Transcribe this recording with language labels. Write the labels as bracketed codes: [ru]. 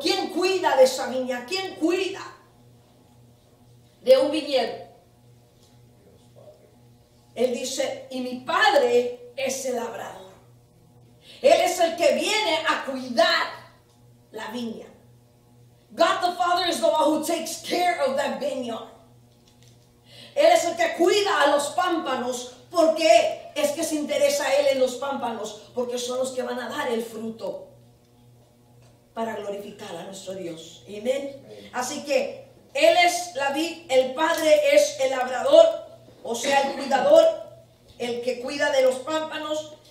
[es] ¿Quién cuida de esa viña? ¿Quién cuida de un viñedo? Él dice, y mi Padre es el labrador. Él es el que viene a cuidar la viña. [en] God the Father is the one who takes care of that vineyard. [es] Él es el que cuida a los pámpanos. ¿Por qué? Es que se interesa a Él en los pámpanos, porque son los que van a dar el fruto para glorificar a nuestro Dios. Amén. Así que Él es la vid, el Padre es el labrador, o sea, el cuidador, el que cuida de los pámpanos.